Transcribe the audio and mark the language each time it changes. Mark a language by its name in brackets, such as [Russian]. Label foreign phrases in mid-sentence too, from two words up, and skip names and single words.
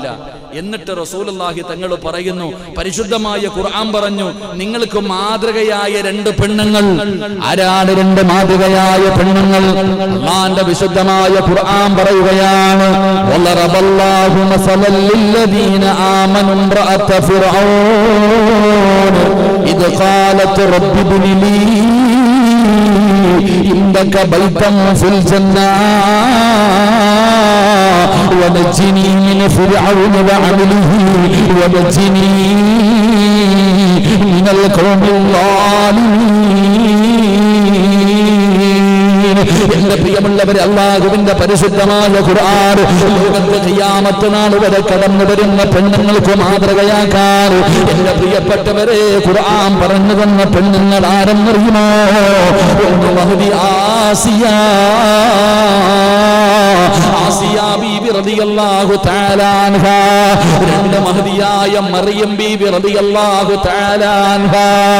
[Malayalam] എന്നിട്ട് റസൂലുള്ളാഹി തങ്ങൾ പറയുന്നു, പരിശുദ്ധമായ ഖുർആൻ പറഞ്ഞു, നിങ്ങൾക്ക് മാതൃകയായ 2 പെണ്ണുങ്ങൾ. ആരാണ് 2 മാതൃകയായ പെണ്ണുങ്ങൾ? അല്ലാഹുവിന്റെ വിശുദ്ധമായ ഖുർആൻ പറയുകയാണ്, [Arabic] وضرب الله مثلا للذين آمنوا امرأة فرعون إذ قالت رب ابن لي إنك بيتا في الجنة ونجني من فرعون وعمله ونجني من القوم الظالمين. [Malayalam] എന്റെ പ്രിയമുള്ളവരെ, അല്ലാഹുവിന്റെ പരിശുദ്ധമായ ഖുർആൻ ലോകത്തെ ഖിയാമത്ത് നാൾ വരെ കടന്നു വരുന്ന പെണ്ണുങ്ങൾക്ക് മാതൃകയാക്കാൻ എന്റെ പ്രിയപ്പെട്ടവരെ ഖുർആൻ പറഞ്ഞു തന്ന പെണ്ണുങ്ങൾ ആരെന്നറിയുമോ? ഒന്ന് മഹദി ആസിയ ബീബി [Arabic] رضي الله تعالى عنها, [Malayalam] 2 മഹദിയായ മറിയം ബീബി [Arabic] رضي الله تعالى عنها.